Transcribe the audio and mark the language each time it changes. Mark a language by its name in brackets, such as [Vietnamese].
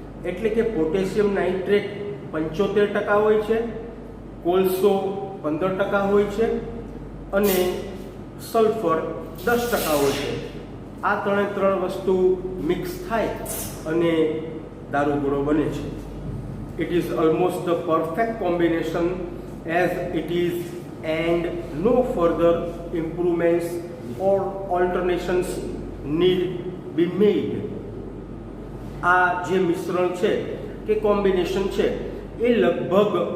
[Gujarati] એટલે કે potassium nitrate 75% હોય છે, કોલસો 15% હોય છે અને સલ્ફર 10% હોય છે. આ ત્રણ વસ્તુ મિક્સ થાય અને દારૂગોળો બને છે. [English] It is almost the perfect combination as it is, and no further improvements or alterations need be made. [Gujarati] આ જે મિશ્રણ છે કે કોમ્બિનેશન છે એ લગભગ